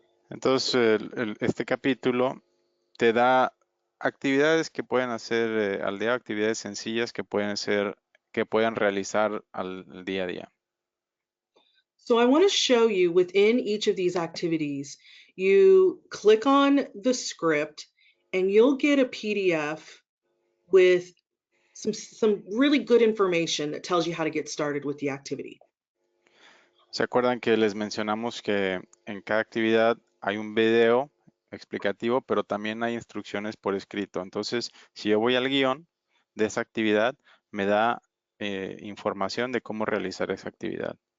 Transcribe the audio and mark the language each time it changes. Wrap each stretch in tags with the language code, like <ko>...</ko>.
<es>Entonces, este capítulo te da actividades que pueden hacer al día, actividades sencillas que pueden realizar al día a día.</es> <en>So I want to show you within each of these activities, you click on the script and you'll get a PDF with some really good information that tells you how to get started with the activity.</en> <es>¿Se acuerdan que les mencionamos que en cada actividad hay un video explicativo, pero también hay instrucciones por escrito? Entonces, si yo voy al guión de esa actividad, me da información de cómo realizar esa actividad.</es>